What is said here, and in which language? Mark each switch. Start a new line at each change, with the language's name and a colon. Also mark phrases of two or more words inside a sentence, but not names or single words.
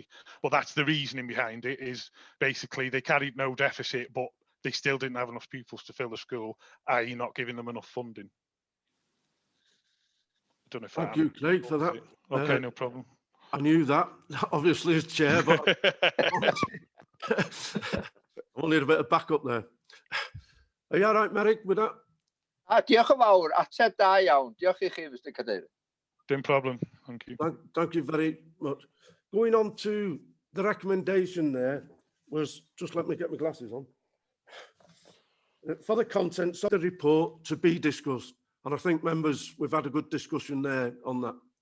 English: But that's the reasoning behind it, is basically they carried no deficit, but they still didn't have enough pupils to fill the school, i.e. not giving them enough funding. I don't know if Thank you, Craig, for that. Okay, no problem. I knew that, obviously, as chair, but I wanted a bit of backup there. Are you all right, Merrick, with that?
Welsh: Diolch yn fawr, ateb da iawn. Diolch I chi, Mr Cadeirydd.
English: No problem, thank you. Thank you very much. Going on to the recommendation there was, just let me get my glasses on. For the contents of the report to be discussed. And I think, members, we've had a good discussion there on that.